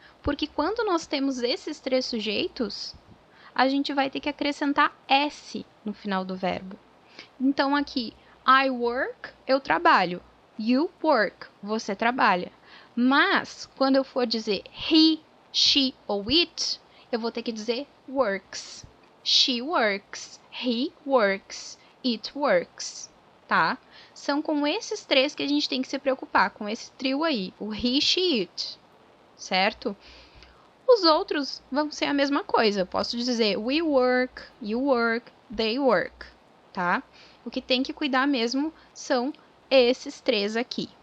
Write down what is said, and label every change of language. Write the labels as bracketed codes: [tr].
[pt] Porque quando nós temos esses 3 sujeitos, a gente vai ter que acrescentar S no final do verbo. Então, aqui, [en] I work, [pt] eu trabalho. [en] You work, [pt] você trabalha. Mas, quando eu for dizer he, she ou it, eu vou ter que dizer [en] works. She works, he works, it works, tá? [pt] São com esses 3 que a gente tem que se preocupar, com esse trio aí, o he, she, it, certo? Os outros vão ser a mesma coisa. Eu posso dizer [en] we work, you work, they work, [pt] tá? O que tem que cuidar mesmo são esses 3 aqui.